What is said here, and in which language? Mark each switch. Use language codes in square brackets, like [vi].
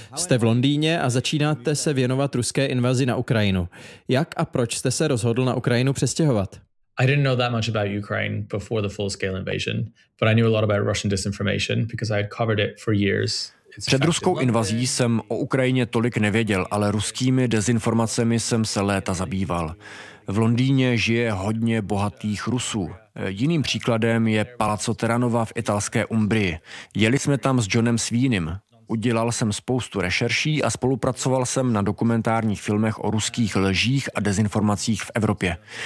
[cs] Jste v Londýně a začínáte se věnovat ruské invazi na Ukrajinu. Jak a proč jste se rozhodl na Ukrajinu přestěhovat? [en] I didn't know that much about Ukraine before the full-scale invasion, but I knew a lot about Russian disinformation because I had covered it for years. [cs] Před ruskou invazí jsem o Ukrajině tolik nevěděl, ale ruskými dezinformacemi jsem se léta zabýval. V Londýně žije hodně bohatých Rusů. Jiným příkladem je Palazzo Teranova v italské Umbrii. Jeli jsme tam s Johnem Sweeneym. Udělal jsem spoustu rešerší a spolupracoval jsem na dokumentárních filmech o ruských lžích a dezinformacích v Evropě.